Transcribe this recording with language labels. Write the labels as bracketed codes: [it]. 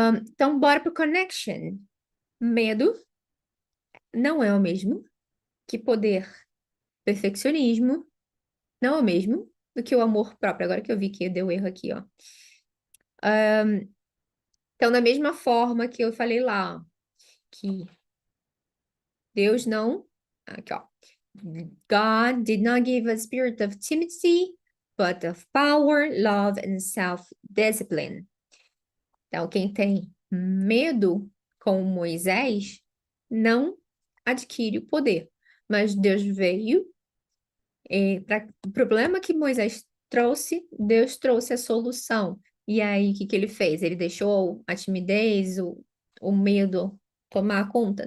[pt] Então, bora pro connection. Medo, não é o mesmo que poder. Perfeccionismo não é o mesmo do que o amor próprio. Agora que eu vi que deu erro aqui, ó. Então, da mesma forma que eu falei lá, ó, que Deus não. Aqui, ó. [en] God did not give a spirit of timidity, but of power, love, and self-discipline. [pt] Então, quem tem medo com Moisés não adquire o poder. Mas Deus veio para o problema que Moisés trouxe, Deus trouxe a solução. E aí, o que que ele fez? Ele deixou a timidez, o medo tomar conta?